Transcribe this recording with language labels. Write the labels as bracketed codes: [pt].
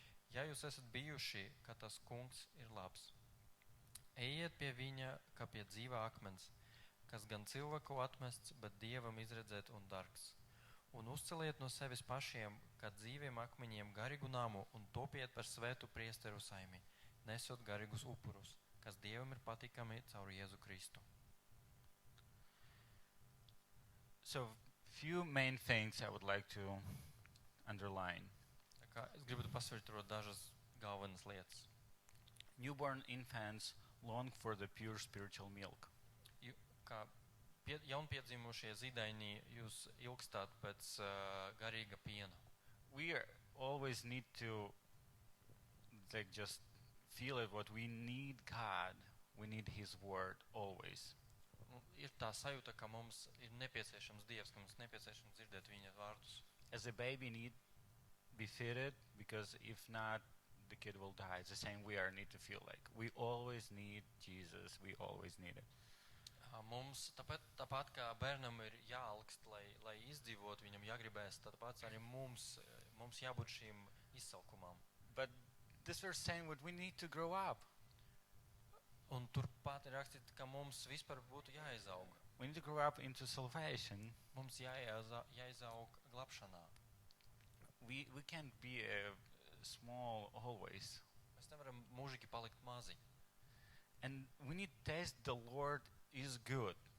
[lv] Ja jūs esat bijuši, ka tas kungs ir labs, ejiet pie viņa, kā pie dzīvā akmens, kas gan cilvēku atmests, bet Dievam izredzēt un dargs. Un uzceliet no sevis pašiem, kā dzīviem akmeņiem garīgu namu un topiet par svētu priesteru saimi, nesot garīgus upurus, kas Dievam ir patīkami caur Jēzu Kristu. [en] So, few main things I would like to underline. [lv] Tā kā es gribu pasvītrot dažas galvenas lietas. [en] Newborn infants long for the pure spiritual milk. [lv] Kā jaunpiedzimušie zīdaiņi, jūs ilgstāt pēc garīga piena. [en] We always need to just feel it, what we need God. We need His word always. [lv] Ir tā sajūta, ka mums ir nepieciešams Dievs, ka mums nepieciešams dzirdēt viņa vārdus. [en] As a baby need be fitted, because if not, the kid will die. It's the same we are need to feel like. We always need Jesus. We always need it. [lv] Mums tāpat kā bērnam ir jāalkst, lai izdzīvot, viņam jāgribēs, tāpat arī mums jābūt šīm izsalkumām. [en] But this verse saying what we need to grow up. [lv] Un turpat ir rakstīts, ka mums vispār būtu jāizaug. [en] We need to grow up into salvation. [lv] Mums jāizaug glābšanā. [en] We can't be small always. [lv] Mēs nevaram mūžīgi palikt mazi. [en] And we need to taste the Lord is good.